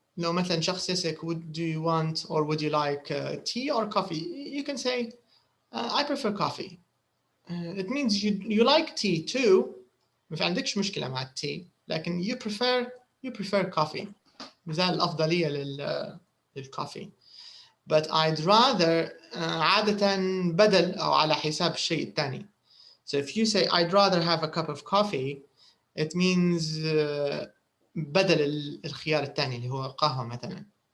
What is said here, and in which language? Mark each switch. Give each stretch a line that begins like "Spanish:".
Arabic: لو مثلا شخص يسألك
English: do you want or would you like tea or coffee? You can say I prefer coffee. It means you like tea too.
Arabic: ما في عندكش مشكلة مع التي لكن
English: you prefer coffee.
Arabic: مثال الأفضلية للكوفي.
English: But I'd rather
Arabic: عادة بدل أو على حساب الشيء الثاني.
English: So if you say I'd rather have a cup of coffee, it means
Arabic: بدل الخيار الثاني اللي هو قهوة
English: مثلا.